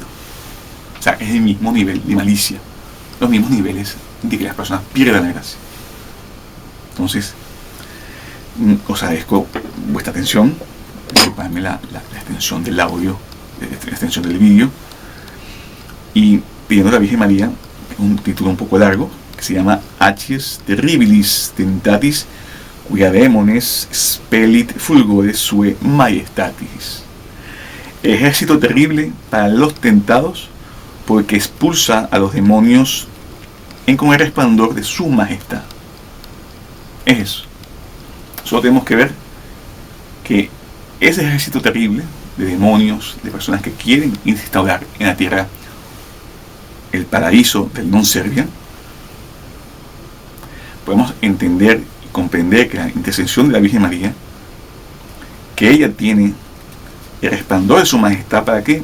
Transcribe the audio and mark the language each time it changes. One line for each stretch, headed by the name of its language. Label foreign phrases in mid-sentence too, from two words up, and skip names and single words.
Spanish: O sea, es el mismo nivel de malicia, los mismos niveles de que las personas pierdan la gracia. Entonces, os agradezco vuestra atención. Disculpadme la extensión del audio, la extensión del vídeo, y pidiendo a la Virgen María un título un poco largo que se llama
Latin: Acies Terribilis Tentatis Quia Demones Spelit Fulgore Sue Majestatis.
Spanish: Ejército terrible para los tentados, porque expulsa a los demonios con el resplandor de su majestad. Es eso. Solo tenemos que ver que ese ejército terrible de demonios, de personas que quieren instaurar en la tierra el paraíso del
Latin: non serviam,
Spanish: podemos entender y comprender que la intercesión de la Virgen María, que ella tiene el resplandor de su majestad, ¿para qué?